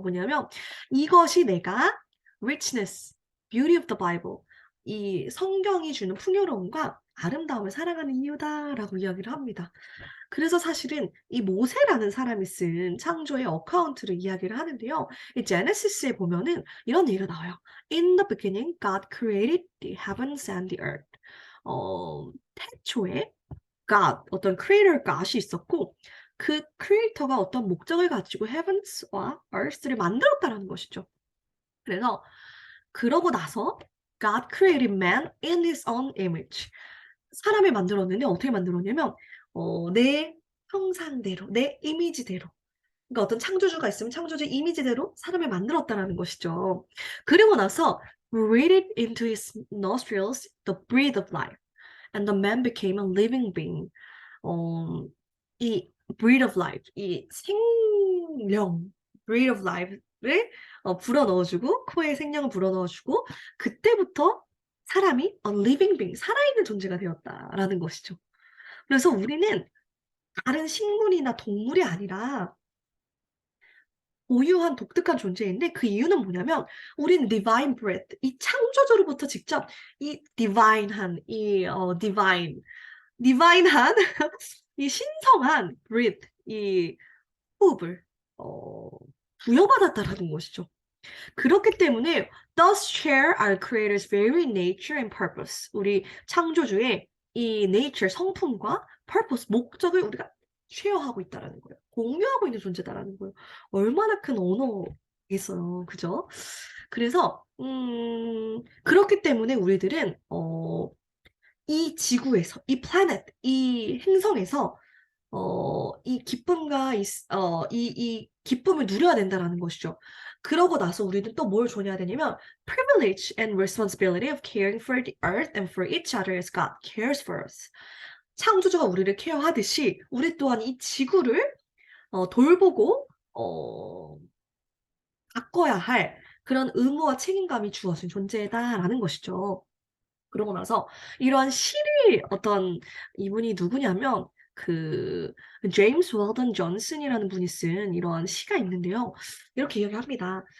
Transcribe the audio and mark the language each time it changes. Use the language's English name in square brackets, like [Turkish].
[Korean] 뭐냐면 "이것이 내가 [English] richness, beauty of the Bible [Korean] 이 성경이 주는 풍요로움과 아름다움을 사랑하는 이유다."라고 이야기를 합니다. 그래서 사실은 이 모세라는 사람이 쓴 창조의 어카운트를 이야기를 하는데요. 이 제네시스에 보면은 이런 얘기가 나와요. [English] "In the beginning God created the heavens and the earth." [Korean] 태초에 God 어떤 creator God이 있었고 그 creator가 어떤 목적을 가지고 heavens와 earth를 만들었다라는 것이죠. 그래서 그러고 나서 [English] God created man in his own image. [Korean] 사람을 만들었는데 어떻게 만들었냐면 내 형상대로 내 이미지대로 그러니까 어떤 창조주가 있으면 창조주의 이미지대로 사람을 만들었다라는 것이죠. 그리고 나서 [English] breathed into his nostrils the breath of life and the man became a living being. [Korean] 어 이 breath of life 이 생령 breath of life를 불어 넣어 주고 코에 생명을 불어 넣어 주고 그때부터 사람이 [English] a living being [Korean] 살아있는 존재가 되었다라는 것이죠. 그래서 우리는 다른 식물이나 동물이 아니라 고유한 독특한 존재인데 그 이유는 뭐냐면 우리는 divine breath 이 창조주로부터 직접 이 divine한 이 divine한 이 신성한 breath 이 호흡을 어 부여받았다라는 것이죠. 그렇기 때문에 [English] thus share our creator's very nature and purpose. [Korean] 우리 창조주의 이 nature 성품과 purpose 목적을 우리가 쉐어하고 있다라는 거예요. 공유하고 있는 존재다라는 거예요. 얼마나 큰 언어이죠. 있어요. 그죠? 그래서, 그렇기 때문에 우리들은, 이 지구에서, 이 플래닛, 이 행성에서, 이 기쁨과 이 기쁨을 누려야 된다라는 것이죠. 그러고 나서 우리는 또 뭘 줘야 되냐면 [English] privilege and responsibility of caring for the earth and for each other as God cares for us. [Korean] 창조주가 우리를 케어하듯이 우리 또한 이 지구를 돌보고 가꿔야 할 그런 의무와 책임감이 주어진 존재다라는 것이죠. 그러고 나서 이러한 시를 어떤 이분이 누구냐면 그 제임스 웰던 존슨이라는 분이 쓴 이러한 시가 있는데요. 이렇게 이야기합니다.